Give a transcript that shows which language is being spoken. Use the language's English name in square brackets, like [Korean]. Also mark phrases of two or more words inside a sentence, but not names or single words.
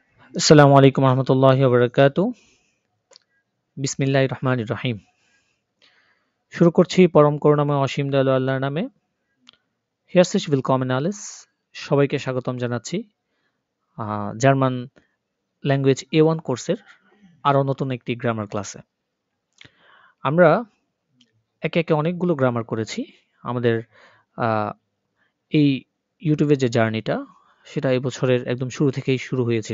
[Arabic] السلام عليكم ورحمة الله وبركاته. بسم الله الرحمن الرحيم. [Bangla] শুরু করছি পরম করুণাময় অসীম দয়ালু আল্লাহর নামে। [German] Herzlich willkommen alles। [Bangla] সবাইকে স্বাগতম জানাচ্ছি [English] German language [Bangla] A1 কোর্সের আরও নতুন একটি [English] grammar class. [Bangla] আমরা একে একে অনেকগুলো গ্রামার করেছি। আমাদের আহ, এই ইউটিউবের যে জার্নিটা সেটা এই বছরের একদম শুরু থেকেই শুরু হয়েছিল।